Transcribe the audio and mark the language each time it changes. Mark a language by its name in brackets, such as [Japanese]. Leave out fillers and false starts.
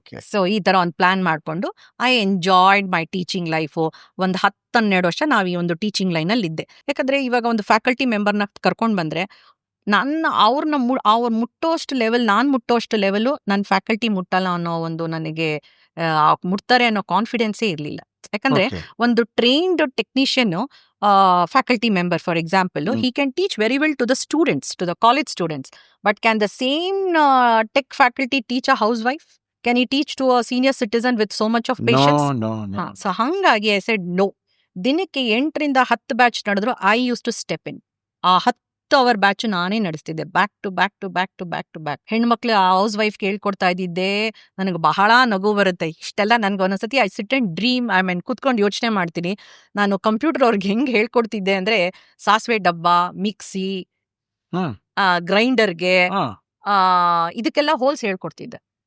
[Kannada] So ಈ ತರ ಒಂದು ಪ್ಲಾನ್ ಮಾಡ್ಕೊಂಡು [English] I enjoyed my teaching life. [Kannada] ಒಂದು 10-12 ವರ್ಷ ನಾವು ಈ ಒಂದು ಟೀಚಿಂಗ್ ಲೈನ್ ಅಲ್ಲಿ ಇದ್ದೆ. ಯಾಕಂದ್ರೆ ಇವಾಗ ಒಂದು ಫ್ಯಾಕಲ್ಟಿ ಮೆಂಬರ್ನ ಕರ್ಕೊಂಡ್ ಬಂದ್ರೆ ಅವ್ರ ಮುಟ್ಟೋಷ್ಟು ಲೆವೆಲ್, ನಾನ್ ಮುಟ್ಟೋಷ್ಟು ಲೆವೆಲ್ ನನ್ನ ಫ್ಯಾಕಲ್ಟಿ ಮುಟ್ಟಲ್ಲ ಅನ್ನೋ ಒಂದು ನನಗೆ ಮುಟ್ತಾರೆ ಅನ್ನೋ ಕಾನ್ಫಿಡೆನ್ಸೇ ಇರ್ಲಿಲ್ಲ. ಯಾಕಂದ್ರೆ ಒಂದು [English] Trained technician faculty member, for example, he can teach very well to the students, to the college students, but can the same tech faculty teach a housewife? Can he teach to a senior citizen with so much of patience? No. So ಹಂಗಾಗಿ I said no. [Kannada] ದಿನಕ್ಕೆ 8ರಿಂದ 10 batch ನಡೆದ್ರು [English] I used to step in. [Kannada] ಆ 10 hour batch ನಾನೇ ನಡೆಸ್ತಿದ್ದೆ, back to back. ಹೆಣ್ಮಕ್ಳು house wife ಕೇಳ್ಕೊಡ್ತಾ ಇದ್ದಿದ್ದೆ. ನನಗೆ ಬಹಳ ನಗು ಬರುತ್ತೆ. ಇಷ್ಟೆಲ್ಲ ನನ್ಗೆ ಒಂದೊಂದ್ಸತಿ [English] I sit and dream, [Kannada] ಕೂತ್ಕೊಂಡು ಯೋಚನೆ ಮಾಡ್ತೀನಿ, ನಾನು ಕಂಪ್ಯೂಟರ್ ಅವ್ರಿಗೆ ಹೆಂಗ್ ಹೇಳ್ಕೊಡ್ತಿದ್ದೆ ಅಂದ್ರೆ, ಸಾಸಿವೆ ಡಬ್ಬ, ಮಿಕ್ಸಿ, ಗ್ರೈಂಡರ್ಗೆ, ಇದಕ್ಕೆಲ್ಲ ಹೋಲ್ಸ್ ಹೇಳ್ಕೊಡ್ತಿದ್ದೆ.